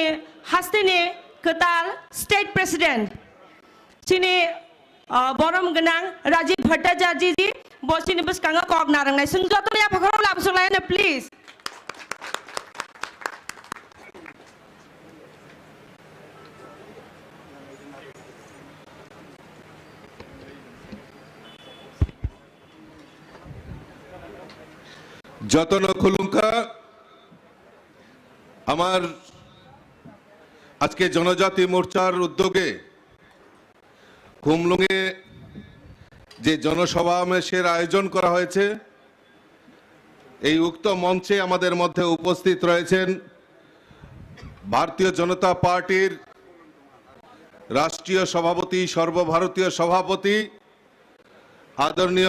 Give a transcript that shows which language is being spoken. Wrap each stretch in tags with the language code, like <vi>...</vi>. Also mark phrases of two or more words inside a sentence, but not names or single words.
<trp>hastini ketal</trp> <en>state president</en> <trp>sini borom genang Rajiv Bhattacharya ji bo sini buskanga kok narang nai sung joto ya phakaro lab sulai na please যতন খুলুঙ্কা</trp> <bn>আমার আজকে জনজাতি মোর্চার উদ্যোগে খুমলুঙে যে জনসমাবেশের আয়োজন করা হয়েছে এই উক্ত মঞ্চে আমাদের মধ্যে উপস্থিত রয়েছেন ভারতীয় জনতা পার্টির রাষ্ট্রীয় সভাপতি সর্বভারতীয় সভাপতি আদরণীয়</bn>